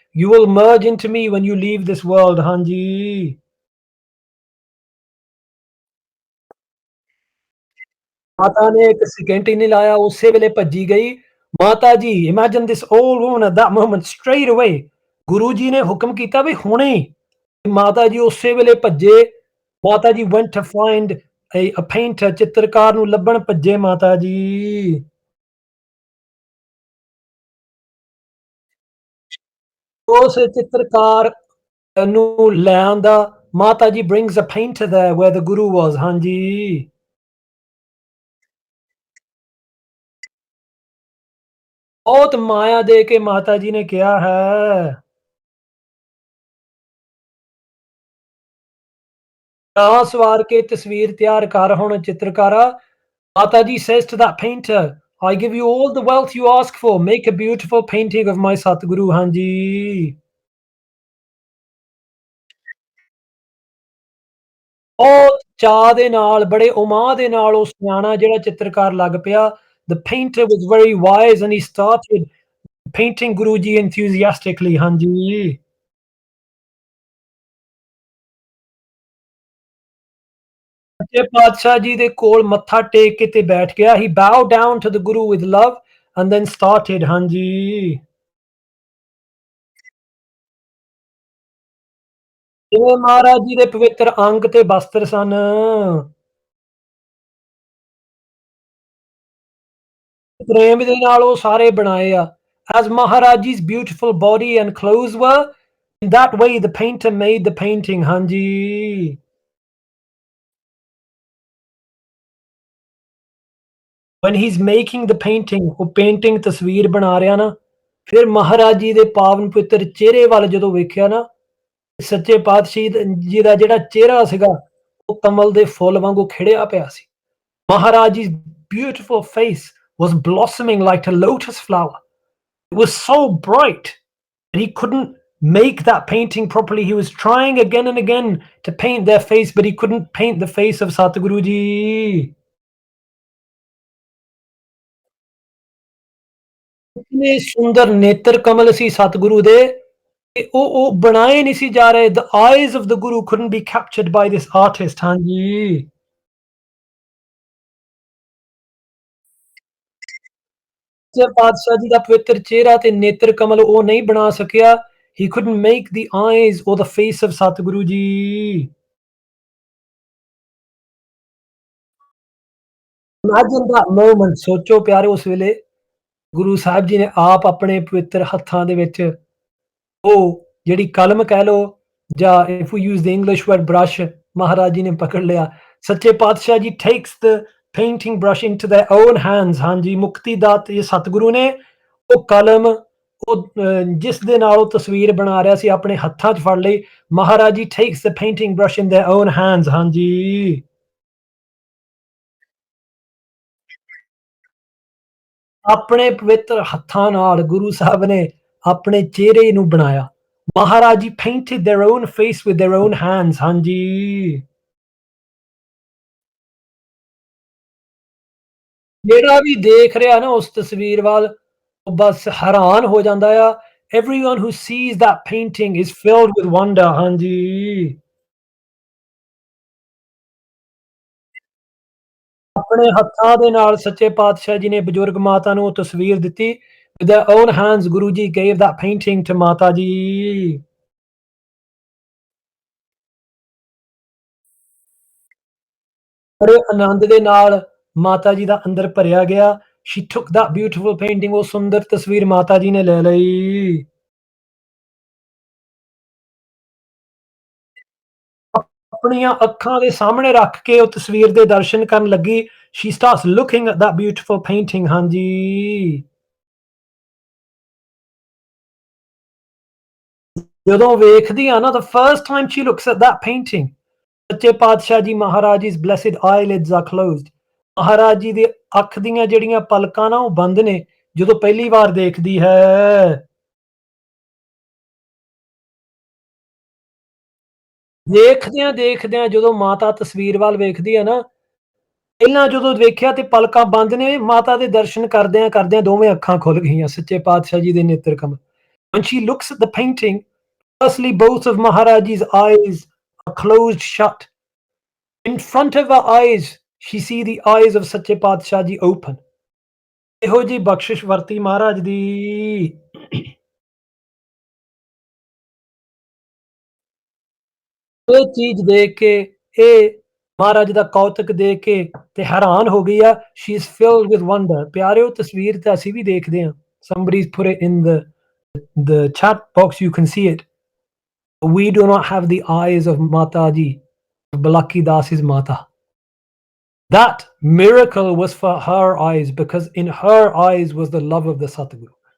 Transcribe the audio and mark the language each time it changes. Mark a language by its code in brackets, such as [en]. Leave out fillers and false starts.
[en] You will merge into me when you leave this world। [pa] ਹਾਂਜੀ ਮਾਤਾ ਨੇ ਇੱਕ ਸੈਕਿੰਡ ਹੀ ਨਹੀਂ ਲਾਇਆ ਉਸੇ ਵੇਲੇ ਭੱਜੀ ਗਈ। ਮਾਤਾ ਜੀ [en] imagine this old woman at that moment straight away [pa] Guru ji ਨੇ ਹੁਕਮ ਕੀਤਾ ਵੀ ਹੁਣੇ ਹੀ ਮਾਤਾ ਜੀ ਉਸੇ ਵੇਲੇ ਭੱਜੇ। ਮਾਤਾ ਜੀ [en] went to find a painter [pa] ਚਿੱਤਰਕਾਰ ਨੂੰ ਲੱਭਣ ਭੱਜੇ ਮਾਤਾ ਜੀ। ਉਸ ਚਿੱਤਰਕਾਰ ਨੂੰ ਲੈ ਆਂਦਾ। ਮਾਤਾ ਜੀ [en] brings a painter there where the guru was। [pa] ਹਾਂਜੀ ਬਹੁਤ ਮਾਇਆ ਦੇ ਕੇ ਮਾਤਾ ਜੀ ਨੇ ਕਿਹਾ ਹੈ। ਤਾਂ ਸਵਾਰ ਕੇ ਤਸਵੀਰ ਤਿਆਰ ਕਰ ਹੁਣ ਚਿੱਤਰਕਾਰਾ। [en] Mata ji says to that painter, I give you all the wealth you ask for, make a beautiful painting of my Satguru। [pa] ਹਾਂਜੀ ਬਹੁਤ ਚਾਅ ਦੇ ਨਾਲ ਬੜੇ ਉਮਾਹ ਦੇ ਨਾਲ ਉਹ ਸਿਆਣਾ ਜਿਹੜਾ ਚਿੱਤਰਕਾਰ ਲੱਗ ਪਿਆ। [en] The painter was very wise and he started painting Guru ji enthusiastically। [pa] ਹਾਂਜੀ ਸੱਚੇ ਪਾਤਸ਼ਾਹ ਜੀ ਦੇ ਕੋਲ ਮੱਥਾ ਟੇਕ ਕੇ ਤੇ ਬੈਠ ਗਿਆ। [en] He bowed down to the Guru with love and then started। [pa] ਹਾਂਜੀ ਜਿਵੇਂ ਮਹਾਰਾਜ ਜੀ ਦੇ ਪਵਿੱਤਰ ਅੰਗ ਤੇ ਬਸਤਰ ਸਨ। ਪ੍ਰੇਮ ਦੇ ਨਾਲ ਉਹ ਸਾਰੇ ਬਣਾਏ ਆ। [en] As Maharaji's beautiful body and clothes were, in that way the painter made the painting, ਹਾਂਜੀ। When he's making the painting, [pa] ਉਹ ਪੇਂਟਿੰਗ ਤਸਵੀਰ ਬਣਾ ਰਿਹਾ ਨਾ, ਫਿਰ ਮਹਾਰਾਜ ਜੀ ਦੇ ਪਾਵਨ ਪਵਿੱਤਰ ਚਿਹਰੇ ਵੱਲ ਜਦੋਂ ਵੇਖਿਆ ਨਾ, ਸੱਚੇ ਪਾਤਸ਼ਾਹੀ ਜੀ ਦਾ ਜਿਹੜਾ ਚਿਹਰਾ ਸੀਗਾ, ਉਹ ਕਮਲ ਦੇ ਫੁੱਲ ਵਾਂਗੂ ਖਿੜਿਆ ਪਿਆ ਸੀ। [en] Maharaji's beautiful face was blossoming like a lotus flower. It was so bright that he couldn't make that painting properly. He was trying again and again to paint their face, but he couldn't paint the face of Satguru Ji. [pa] इतने सुंदर नेत्र कमल सी सतगुरु दे ते ਉਹ ਬਣਾਏ ਨਹੀਂ ਸੀ ਜਾ ਰਹੇ। [en] The eyes of the Guru couldn't be captured by this artist, ਹਾਂਜੀ। [pa] ਸੱਚੇ ਪਾਤਸ਼ਾਹ ਜੀ ਦਾ ਪਵਿੱਤਰ ਚਿਹਰਾ ਤੇ ਨੇਤਰ ਕਮਲ ਉਹ ਨਹੀਂ ਬਣਾ ਸਕਿਆ। [en] He couldn't make the eyes or the face of Satguru ji. Imagine that moment, [pa] ਸੋਚੋ ਪਿਆਰੇ ਉਸ ਵੇਲੇ ਗੁਰੂ ਸਾਹਿਬ ਜੀ ਨੇ ਆਪ ਆਪਣੇ ਪਵਿੱਤਰ ਹੱਥਾਂ ਦੇ ਵਿੱਚ ਉਹ ਜਿਹੜੀ ਕਲਮ ਕਹਿ ਲਓ ਜਾਂ [en] if we use the English word brush, [pa] Maharaj ji ਨੇ ਪਕੜ ਲਿਆ। [en] ਸੱਚੇ ਪਾਤਸ਼ਾਹ ਜੀ takes the painting brush into their own hands, ਹਾਂਜੀ। [pa] ਮੁਕਤੀ ਦਾਤੇ ਸਤਿਗੁਰੂ ਨੇ ਉਹ ਕਲਮ ਉਹ ਜਿਸ ਦੇ ਨਾਲ ਉਹ ਤਸਵੀਰ ਬਣਾ ਰਿਹਾ ਸੀ ਆਪਣੇ ਹੱਥਾਂ 'ਚ ਫੜ ਲਈ। [en] Maharaj ji takes the painting brush in their own hands, ਹਾਂਜੀ। [pa] ਆਪਣੇ ਪਵਿੱਤਰ ਹੱਥਾਂ ਨਾਲ ਗੁਰੂ ਸਾਹਿਬ ਨੇ ਆਪਣੇ ਚਿਹਰੇ ਨੂੰ ਬਣਾਇਆ। [en] Maharaj ji painted their own face with their own hands, ਹਾਂਜੀ। [pa] ਜਿਹੜਾ ਵੀ ਦੇਖ ਰਿਹਾ ਨਾ ਉਸ ਤਸਵੀਰ ਵੱਲ, ਉਹ ਬਸ ਹੈਰਾਨ ਹੋ ਜਾਂਦਾ ਆ। [en] Everyone who sees that painting is filled with wonder, ਹਾਂਜੀ। [pa] ਆਪਣੇ ਹੱਥਾਂ ਦੇ ਨਾਲ ਸੱਚੇ ਪਾਤਸ਼ਾਹ ਜੀ ਨੇ ਬਜ਼ੁਰਗ ਮਾਤਾ ਨੂੰ ਉਹ ਤਸਵੀਰ ਦਿੱਤੀ। [en] With their own hands, Guru Ji gave that painting to Mata ji. [pa] ਬੜੇ ਆਨੰਦ ਦੇ ਨਾਲ ਮਾਤਾ ਜੀ ਦਾ ਅੰਦਰ ਭਰਿਆ ਗਿਆ। [en] She took that beautiful painting, [pa] ਉਹ ਸੁੰਦਰ ਤਸਵੀਰ ਮਾਤਾ ਜੀ ਨੇ ਲੈ ਲਈ। ਆਪਣੀਆਂ ਅੱਖਾਂ ਦੇ ਸਾਹਮਣੇ ਰੱਖ ਕੇ ਉਹ ਤਸਵੀਰ ਦੇ ਦਰਸ਼ਨ ਕਰਨ ਲੱਗੀ। [en] She starts looking at that beautiful painting, ਹਾਂਜੀ। [pa] ਜਦੋਂ ਵੇਖਦੀ ਆ ਨਾ [en] the first time she looks at that painting, ਸੱਚੇ Patshah ji Maharaj His blessed eyelids are closed. [pa] Maharaj ji ਦੀ ਅੱਖ ਦੀਆਂ ਜਿਹੜੀਆਂ ਪਲਕਾਂ ਨਾ ਉਹ ਬੰਦ ਨੇ ਜਦੋਂ ਪਹਿਲੀ ਵਾਰ ਦੇਖਦੀ ਹੈ। ਦੇਖਦਿਆਂ ਜਦੋਂ ਮਾਤਾ ਤਸਵੀਰ ਵੱਲ ਵੇਖਦੀ ਹੈ ਨਾ, ਪਹਿਲਾਂ ਜਦੋਂ ਵੇਖਿਆ ਤੇ ਪਲਕਾਂ ਬੰਦ ਨੇ, ਮਾਤਾ ਦੇ ਦਰਸ਼ਨ ਕਰਦਿਆਂ ਦੋਵੇਂ ਅੱਖਾਂ ਖੁੱਲ ਗਈਆਂ ਸੱਚੇ ਪਾਤਸ਼ਾਹ ਜੀ ਦੇ ਨੇਤਰ ਕਮਲ। When she looks at the painting, firstly both of Maharaji's eyes are closed shut. In front of her eyes, she see the eyes of ਸੱਚੇ ਪਾਤਸ਼ਾਹ ਜੀ open. ਇਹੋ ਜਿਹੀ ਬਖਸ਼ਿਸ਼ ਵਰਤੀ ਮਹਾਰਾਜ ਦੀ। ਇਹ ਚੀਜ਼ ਦੇਖ ਕੇ, ਇਹ ਮਹਾਰਾਜ ਦਾ ਕੌਤਕ ਦੇਖ ਕੇ ਤੇ ਹੈਰਾਨ ਹੋ ਗਈ ਆ। [en] She is filled with wonder. [pa] ਪਿਆਰਿਓ ਤਸਵੀਰ ਤਾਂ ਅਸੀਂ ਵੀ ਦੇਖਦੇ ਹਾਂ। [en] Somebody's put it in the chat box, you can see it. We do not have the eyes of Mata Ji, Balaki Das's Mata. That miracle was for her eyes because in her eyes was the love of the Satguru.